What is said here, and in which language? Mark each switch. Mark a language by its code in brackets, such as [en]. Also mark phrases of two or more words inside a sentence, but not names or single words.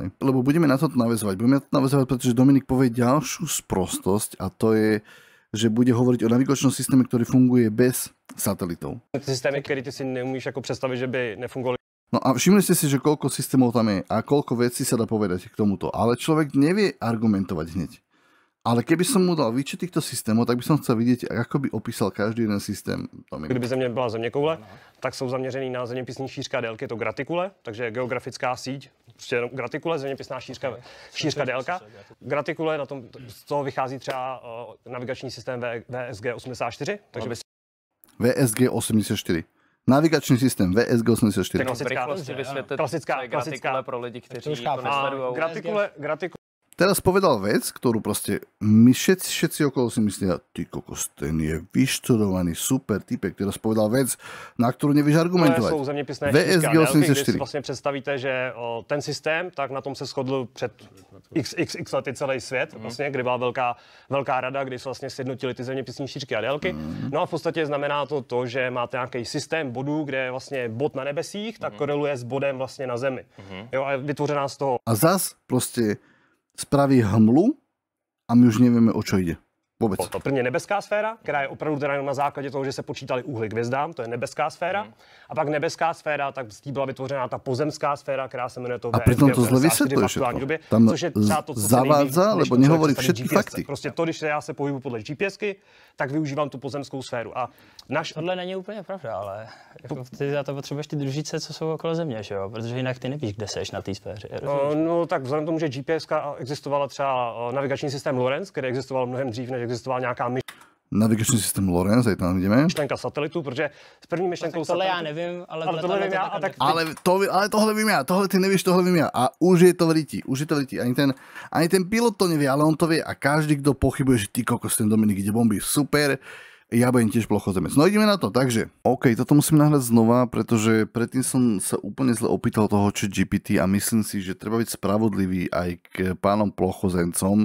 [sk] Lebo budeme na to naväzovať, pretože Dominik povie ďalšiu sprostosť a to je, že bude hovoriť o navigačnom systéme, ktorý funguje bez satelitov. Systémy, ktoré ty si neumíš ako predstaviť, že by nefungovali. No a všimli ste si, že koľko systémov tam je a koľko vecí sa dá povedať k tomuto, ale človek nevie argumentovať hneď. Ale keby som mu dal výčet týchto systémov, tak by som chcel vidieť, ako by opísal každý jeden systém. [cs] Kdyby země byla zeměkoule, tak jsou zaměřený na zeměpisní šířka délky, je to gratikule, takže geografická síť, prostě jenom gratikule, zeměpisná šířka délka. Gratikule, z toho vychází třeba navigační systém VSG 84, takže [sk] VSG 84. Navigačný systém VSG 84. [cs] Klasická gratikule pro lidi, kteří to nesledujú. Gratikule. [sk] Teraz povedal vec, ktorú proste my všetci okolo si myslia, ty kokos, ten je vyštudovaný super typek. Teraz povedal vec, na ktorú nevieš argumentovať. To sú zeměpisné VSG 84. [cs] Když si vlastne představíte, že ten systém, tak na tom se shodl před x lety celý svět, vlastně, kdy byla velká rada, kdy se vlastně sjednotily ty zeměpisní šířky a délky. No a v podstatě znamená to, že máte nějaký systém bodů, kde je vlastně bod na nebesích, tak koreluje s bodem vlastně na zemi. Jo, a je vytvořená z toho. [sk] A zas proste spraví hmlu a my už nevieme, o čo ide. [cs] Vůbec. To prvně nebeská sféra, která je opravdu teda jenom na základě toho, že se počítali úhly k hvězdám, to je nebeská sféra. A pak nebeská sféra, tak z té byla vytvořená ta pozemská sféra, která se jmenuje to [sk] a pritom to zle vysvětluje všetko. Tam zavádza, lebo nehovorí všetky fakty. [cs] Prostě to, když já se pohybuju podle GPSky, tak využívám tu pozemskou sféru. A tohle není úplně pravda, ale jako ty za to potřebuješ ty družice, co jsou okolo Země, že jo? Protože jinak ty nevíš, kde seš na té sféře. No tak vzhledem k tomu, že GPSka existovala třeba navigační systém Lorenz, který existoval mnohem dřív, než existovala nějaká navigační systém Lorenz, aj tam vidíme. Myšlenka satelitu, protože s první myšlenkou tohle já nevím, ale tohle vím já. Ale tohle vím já, tohle ty nevíš, tohle vím já. [sk] A už je to v riti, Ani ten pilot to nevie, ale on to vie. A každý, kto pochybuje, že ty kokos, ten Dominik ide bomby, super, ja budem tiež plochozemec. No ideme na to, takže. OK, toto musím nahrať znova, pretože predtým som sa úplne zle opýtal toho ChatGPT a myslím si, že treba byť spravodlivý aj k pánom plochozemcom.